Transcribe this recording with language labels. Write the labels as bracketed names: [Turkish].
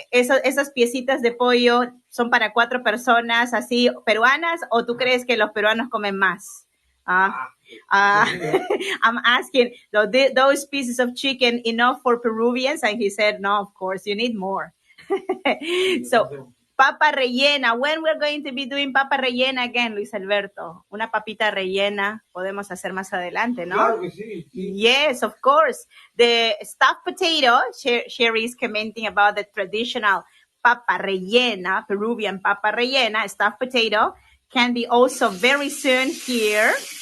[Spanish] ¿Esas piecitas de pollo son para 4 personas así peruanas o tú crees que los peruanos comen más? [English] I'm asking, those pieces of chicken enough for Peruvians? And he said, no, of course, you need more. So, Papa rellena. When we're going to be doing papa rellena again, Luis Alberto? [Spanish] Una papita rellena podemos hacer más adelante, ¿no? Claro que sí. [English] Yes, of course. The stuffed potato, Sherry is commenting about the traditional papa rellena, Peruvian papa rellena, stuffed potato, can be also very soon here.